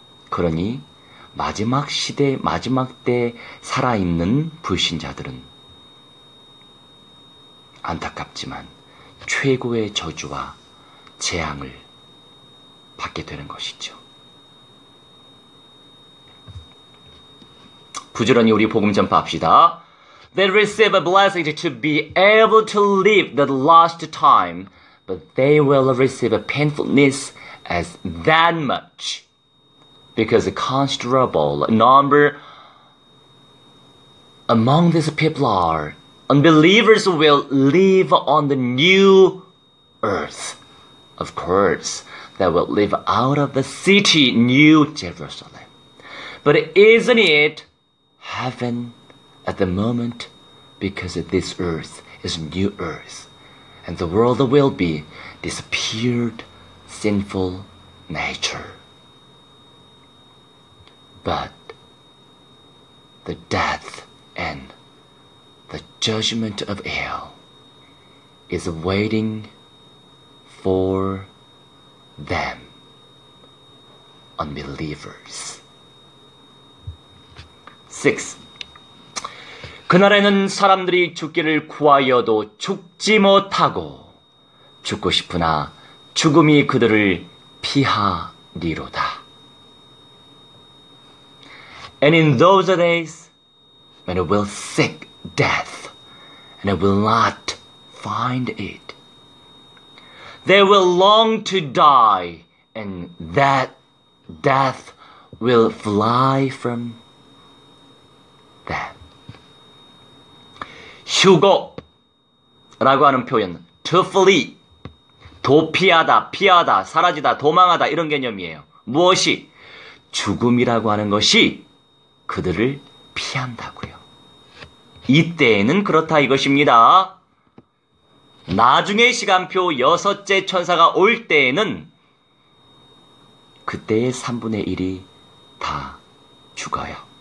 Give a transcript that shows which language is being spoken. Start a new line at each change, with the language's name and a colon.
Korean: 그러니 마지막 시대, 마지막 때 살아있는 불신자들은 안타깝지만 최고의 저주와 재앙을 받게 되는 것이죠. 부지런히 우리 복음 전파합시다.
English: They receive a blessing to be able to live the last time, but they will receive a painfulness as that much. Because a considerable number among these people are unbelievers who will live on the new earth. Of course, they will live out of the city, New Jerusalem. But isn't it heaven at the moment? Because this earth is new earth. And the world will be disappeared, sinful nature. But the death and the judgment of hell is waiting for them, unbelievers. 6.
Korean: 그날에는 사람들이 죽기를 구하여도 죽지 못하고 죽고 싶으나 죽음이 그들을 피하리로다.
English: And in those days, when it will seek death, and it will not find it, They will long to die, and that death will fly from them.
Korean: 휴고라고 하는 표현,
English: to flee,
Korean: 도피하다, 피하다, 사라지다, 도망하다 이런 개념이에요. 무엇이? 죽음이라고 하는 것이 그들을 피한다고요. 이때에는 그렇다 이것입니다. 나중에 시간표 6째 천사가 올 때에는 그때의 3분의 1이 다 죽어요.